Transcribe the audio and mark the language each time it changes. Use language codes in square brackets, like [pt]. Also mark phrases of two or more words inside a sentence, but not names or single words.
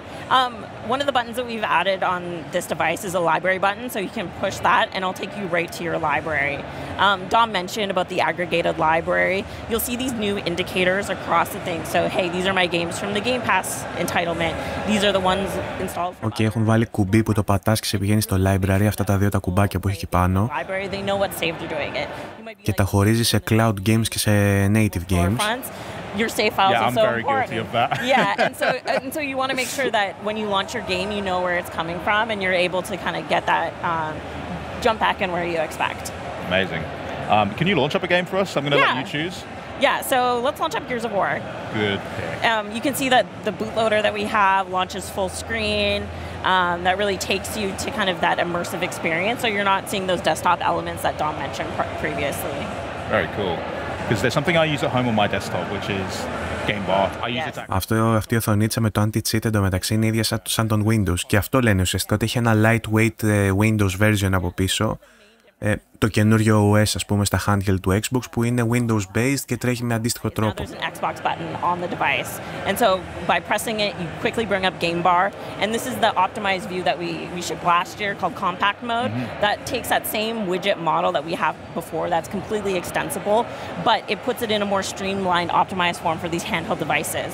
[en] One of the buttons that we've added on this device is a library button, so you can push that and it'll take you right to your library. Dom mentioned about the aggregated library. You'll see these new indicators across the thing. So, hey, these are my games from the Game Pass entitlement. These are the ones installed from [el] έχουν βάλει κουμπί που το πατάς και σε πηγαίνει στο library, αυτά τα δύο τα κουμπάκια που έχει εκεί πάνω. [en] They know what save they're doing it. [el] Και τα χωρίζει σε [en] cloud games [el] και σε [en] native games. Your save files are so very important. Guilty of that. and so you want to make sure that when you launch your game, you know where it's coming from, and you're able to kind of get that jump back in where you expect. Amazing. Can you launch up a game for us? I'm going to let you choose. Yeah, so let's launch up Gears of War. Good pick. You can see that the bootloader that we have launches full screen. that really takes you to kind of that immersive experience, so you're not seeing those desktop elements that Dom mentioned previously. Very cool. Because there's something I use at home on my desktop, which is Game Bar. I use it. [el] Αυτή η οθονίτσα με το anti-cheat εντωμεταξύ είναι ίδια σαν τον Windows. Και αυτό λένε ουσιαστικά, ότι έχει ένα [en] lightweight Windows version [el] από πίσω. Το καινούριο OS, ας πούμε, στα handheld του Xbox, που είναι [en] Windows based [el] και τρέχει με αντίστοιχο τρόπο. [en] There's an Xbox button on the device, and so by pressing it, you quickly bring up Game Bar, and this is the optimized view that we shipped last year called Compact Mode. That takes that same widget model that we have before, that's completely extensible, but it puts it in a more streamlined, optimized form for these handheld devices.